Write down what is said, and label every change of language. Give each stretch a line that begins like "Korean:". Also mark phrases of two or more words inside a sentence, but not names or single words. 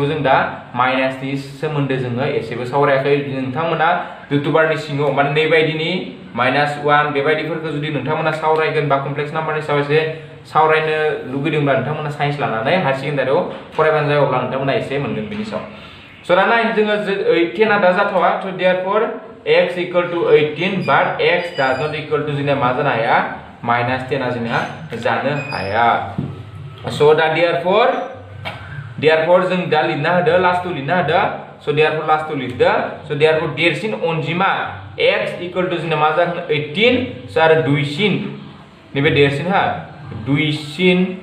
Bodo: जों दा माइनासनि सोमोन्दै जोङो एसेबो सावरायाखै नोंथांमोना लुटुबारनि सिङाव माने नै बायदिनि -1 बेबायदिफोरखौ जुदि नोंथांमोना सावरायगोन बा कमप्लेक्स नाम्बारनि सायाव एसे सावरायनो लुगैदोंब्ला नोंथांमोना साइन्स लानानै हायार सेकेन्डारियाव फरायबानो जायो अब्ला नोंथांमोना एसे मोनगोन बिनि सायाव सो दा नाय जोङो 10 आ दा जाथवा
English: so therefore x equal to 18 but x does not equal to
Bodo: जोंना मा जानो हाया माइनास 10 आ जोंना जानो हाया सो दा देयरफॉर जों दा लिरना होदो लास्टआव लिरना होदो
English: so therefore
Bodo: लास्टआव लिरदो
English: so therefore
Bodo: देरसिन अनजिमा
English: x equal to
Bodo: जोंना मा जागोन 18 सो आरो दुइसिन नैबे देरसिन हा दुइसिन